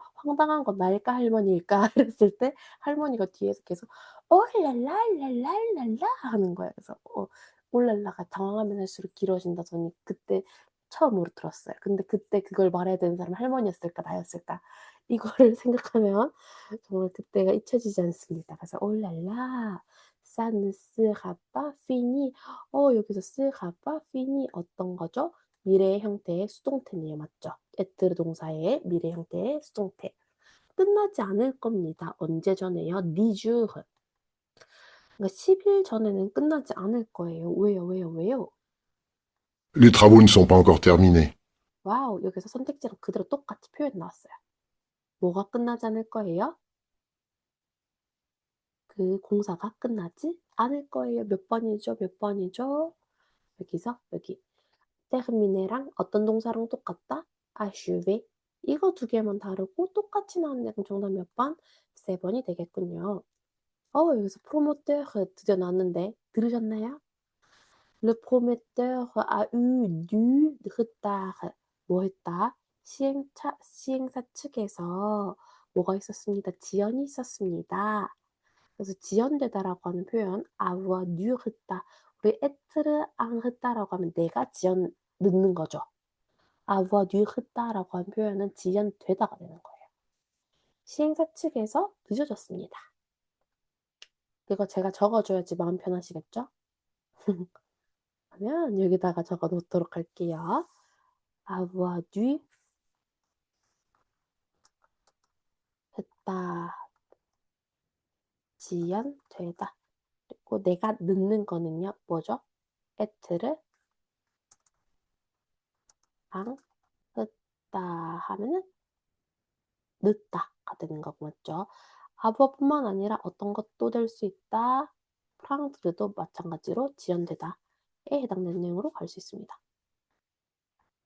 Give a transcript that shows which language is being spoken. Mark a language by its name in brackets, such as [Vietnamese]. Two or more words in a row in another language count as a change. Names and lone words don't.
[Korean] 황당한 건 나일까 할머니일까 그랬을 때 할머니가 뒤에서 계속 올랄랄랄랄랄라 하는 거예요. 그래서 올랄라가 당황하면 할수록 길어진다더니 그때 처음으로 들었어요. 근데 그때 그걸 말해야 되는 사람은 할머니였을까 나였을까 이거를 생각하면 정말 그때가 잊혀지지 않습니다. 그래서 올랄라 [French] ça ne sera pas fini 여기서 sera pas fini [Korean] 어떤 거죠? 미래의 형태의 수동태네요. 맞죠? être 동사의 미래 형태의 수동태. 끝나지 않을 겁니다. 언제 전에요? 10 jours. 그러니까 10일 전에는 끝나지 않을 거예요. 왜요? 왜요? 왜요? [French] Les travaux ne sont pas encore terminés. [Korean] 와우, 여기서 선택지랑 그대로 똑같이 표현 나왔어요. 뭐가 끝나지 않을 거예요? 그 공사가 끝나지 않을 거예요. 몇 번이죠? 몇 번이죠? 여기서 여기 terminer랑 어떤 동사랑 똑같다? achever. 이거 두 개만 다르고 똑같이 나오는데 그럼 정답 몇 번? 세 번이 되겠군요. 여기서 promoteur 드디어 나왔는데 들으셨나요? [French] Le promoteur a eu du retard. [Korean] 뭐 했다? 시행사 측에서 뭐가 있었습니다. 지연이 있었습니다. 그래서 지연되다라고 하는 표현 [French] avoir du retard. [Korean] 우리 [French] être en retard [Korean] 라고 하면 내가 지연 늦는 거죠. [French] avoir du retard [Korean] 라고 하는 표현은 지연되다가 되는 거예요. 시행사 측에서 늦어졌습니다. 이거 제가 적어줘야지 마음 편하시겠죠? 그러면 여기다가 적어 놓도록 할게요. [French] avoir du retard. [Korean] 지연되다. 그리고 내가 늦는 거는요. 뭐죠? [French] être en retard [Korean] 하면은 늦다가 되는 거고 맞죠? 아버뿐만 아니라 어떤 것도 될 수 있다. 프랑드도 마찬가지로 지연되다에 해당되는 내용으로 갈 수 있습니다.